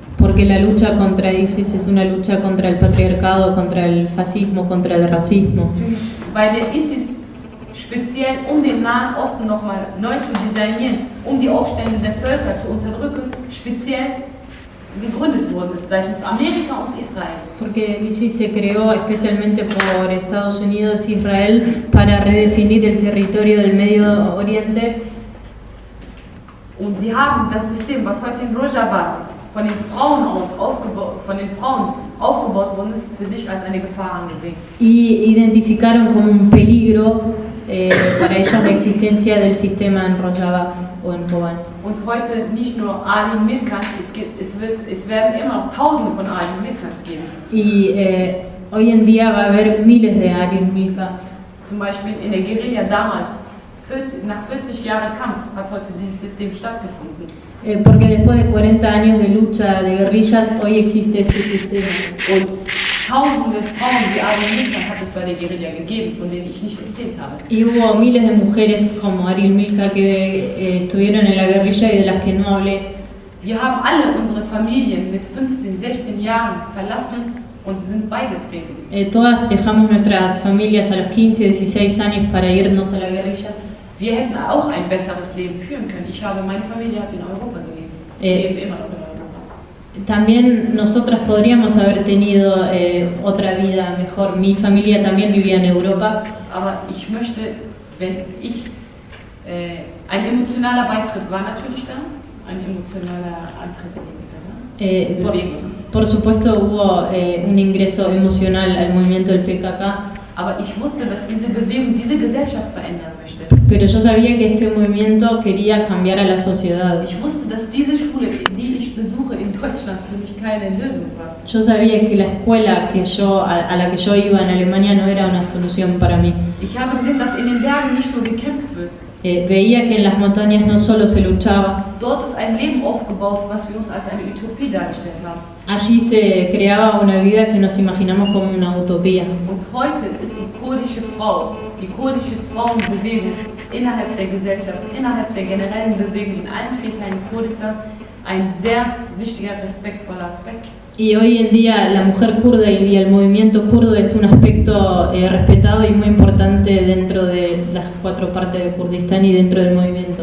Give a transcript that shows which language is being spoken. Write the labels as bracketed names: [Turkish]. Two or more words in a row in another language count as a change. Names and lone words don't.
[Spanish] Porque la lucha contra ISIS es una lucha contra el patriarcado, contra el fascismo, contra el racismo. [German] Weil der ISIS speziell den Nahen Osten nochmal neu zu designieren, die Aufstände der Völker zu unterdrücken, speziell gegründet worden ist seitens Amerika und Israel. [Spanish] Porque ISIS se creó especialmente por Estados Unidos e Israel para redefinir el territorio del Medio Oriente. [German] Und sie haben das System, was heute in Rojava von den Frauen aufgebaut worden ist, für sich als eine Gefahr angesehen. [Spanish] Y identificaron como un peligro para ellos la existencia del sistema en Rojava o en Kobane. [German] Und heute nicht nur Arin Mirkan, es werden immer Tausende von Arin Mirkans geben. [Spanish] Y hoy en día va a haber miles de Arin Mirka. [German] Zum Beispiel in der Guerilla damals, nach 40 Jahren Kampf, hat heute dieses System stattgefunden. [Spanish] Porque después de 40 años de lucha de guerrillas, hoy existe este sistema. [German] Und Tausende Frauen wie Arin Mirkan hat es bei der Guerilla gegeben, von denen ich nicht erzählt habe. [Spanish] Y hubo miles de mujeres como Arin Mirka que estuvieron en la guerrilla y de las que no hablé. [German] Wir haben alle unsere Familien mit 15, 16 Jahren verlassen und sind beigetreten. [Spanish] Todas dejamos nuestras familias a los 15, 16 años para irnos a la guerrilla. [German] Wir hätten auch ein besseres Leben führen können. Meine Familie hat in Europa gelebt. Wir leben immer noch in Europa. [Spanish] También nosotras podríamos haber tenido otra vida mejor. Mi familia también vivía en Europa. [German] Aber ich möchte, ein emotionaler Beitritt war natürlich da, ein emotionaler Antritt in die Bewegung. [Spanish] Por supuesto hubo un ingreso emocional al movimiento del PKK. [German] Aber ich wusste, dass diese Bewegung diese Gesellschaft verändern möchte. [Spanish] Pero yo sabía que este movimiento quería cambiar a la sociedad. [German] Ich wusste, dass diese Schule, die ich besuche in Deutschland, für mich keine Lösung war. [Spanish] Yo sabía que la escuela a la que yo iba en Alemania no era una solución para mí. [German] Ich habe gesehen, dass in den Bergen nicht nur gekämpft wird. [Spanish] Veía que en las montañas no solo se luchaba. [German] Dort ist ein Leben aufgebaut, was wir uns als eine Utopie dargestellt haben. [Spanish] Allí se creaba una vida que nos imaginamos como una utopía. [German] Und heute ist die kurdische Frauenbewegung innerhalb der Gesellschaft, innerhalb der generellen Bewegung in allen 4 Teilen Kurdistan ein sehr wichtiger, respektvoller Aspekt. [Spanish] Y hoy en día la mujer kurda y el movimiento kurdo es un aspecto respetado y muy importante dentro de las 4 partes de Kurdistán y dentro del movimiento.